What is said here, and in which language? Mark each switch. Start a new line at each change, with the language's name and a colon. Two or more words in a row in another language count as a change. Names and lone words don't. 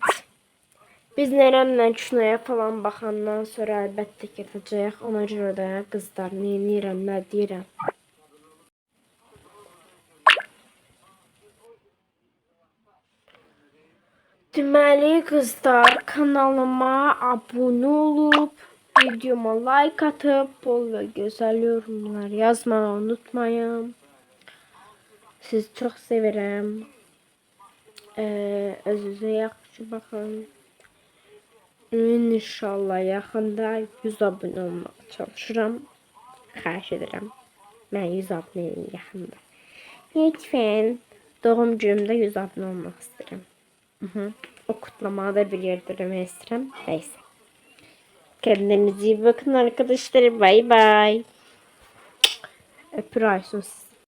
Azerbaijani: Biz nənəmlə kinoya falan baxandan sonra əlbəttə gedəcəyik. Ona görə də qızlar nə edirəm, nə deyirəm. Deməli qızlar, kanalıma abunə olub, videoma like
Turkish: atıp bol ve güzel yorumlar yazmayı unutmayın. Sizi çok severim.
Azerbaijani: Özünüze yaxşı baxın. İnşallah yaxında 100 abunə olmağa çalışıram. Xahiş edirəm. Mən 100 abunəyim yaxında. Lütfen doğum günümdə 100 abunə olmaq istəyirəm. O kutlamağı da bir yerde demək istəyirəm.
Turkish: Neyse. Kendinize iyi bakın arkadaşlar. Bay bay. Öpür Aysun sizi.